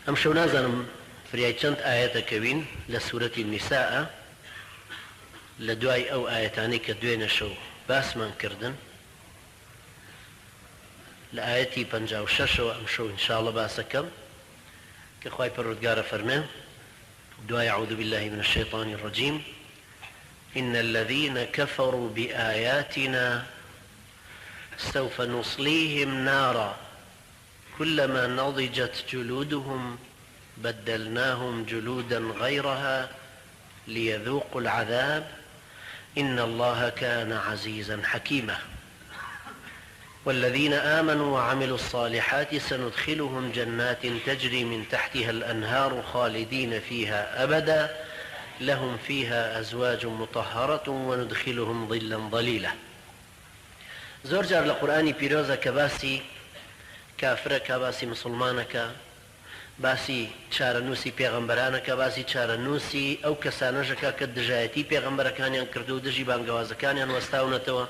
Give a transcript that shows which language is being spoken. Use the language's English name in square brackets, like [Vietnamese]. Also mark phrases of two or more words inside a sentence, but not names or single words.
[Central Kurdish] ئەم شەو نازانم فریای چەند ئاەتەکەوین لە سوورەتی النیساء لە دوای ئەو ئاەتانەی کە دوێنە شەو باسمان کردن لە ئاەتی 56ەوە ئەم شەو ئینشاءڵڵە باسەکەم کە خوای پەروەردگارە فەرمێ دوای [Arabic] أعوذ بالله من الشيطان الرجيم إن الذين كفروا بآياتنا سوف نصليهم نارا كلما نضجت جلودهم بدلناهم جلودا غيرها ليذوقوا العذاب إن الله كان عزيزا حكيما والذين آمنوا وعملوا الصالحات سندخلهم جنات تجري من تحتها الأنهار خالدين فيها أبدا لهم فيها أزواج مطهرة وندخلهم ظلا ظليلا. [Central Kurdish] زۆر جار لە قورئانی پیرۆزە کە باسی کافرەکە، باسی مسلمانەکە، باسی چارەنووسی پێغەمبەرانەکە، باسی چارەنووسی ئەو کەسانەشەکە کە دژایەتی پێغەمبەرەکانیان کردو و دژی بانگەوازەکانیان وەستاونەتەوە.